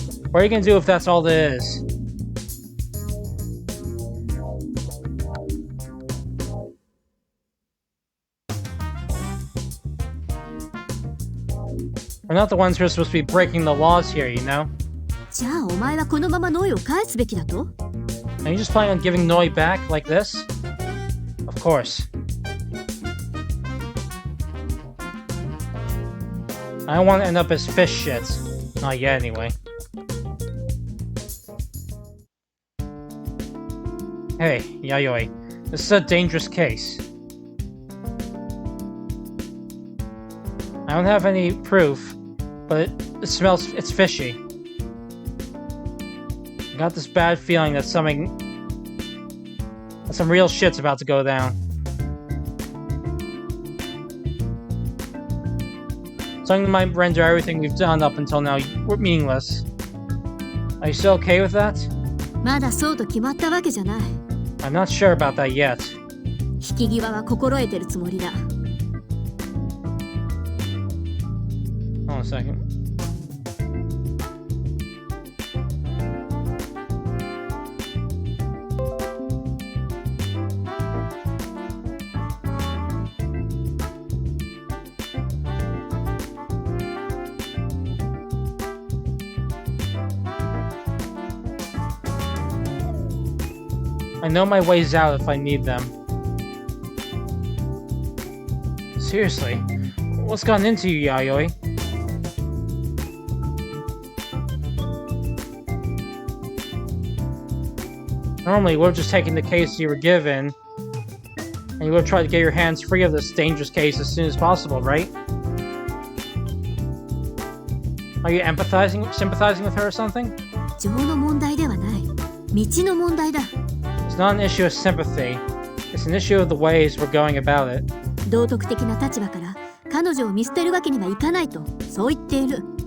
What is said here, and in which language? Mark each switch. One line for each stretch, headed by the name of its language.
English: What are you gonna do if that's all there is? We're not the ones who are supposed to be breaking the laws here, you know?
Japanese: じゃあお前はこのままノイを返すべきだと？
English: Are you just planning on giving Noi back like this? Of course. I don't want to end up as fish shit. Not yet, anyway. Hey, Yayoi. This is a dangerous case. I don't have any proof, but it smells... it's fishy. I got this bad feeling that some real shit's about to go down. Something that might render everything we've done up until now meaningless. Are you still okay with that?
Japanese: まだそうと決まったわけじゃない。
English: I'm not sure about that yet.
Japanese: 引き際は心得てるつもりだ。
English: Hold on a second. I know my ways out if I need them. Seriously, what's gotten into you, Yayoi? Normally, you would have just taken the case you were given, and you would have tried to get your hands free of this dangerous case as soon as possible, right? Are you sympathizing with her or something?
Japanese: 情の問題ではない。道の問題だ。
English: It's not an issue of sympathy. It's an issue of the ways we're going about it.
Japanese: 道徳的な立場から彼女を見捨てるわけにはいかないと、そう言っている。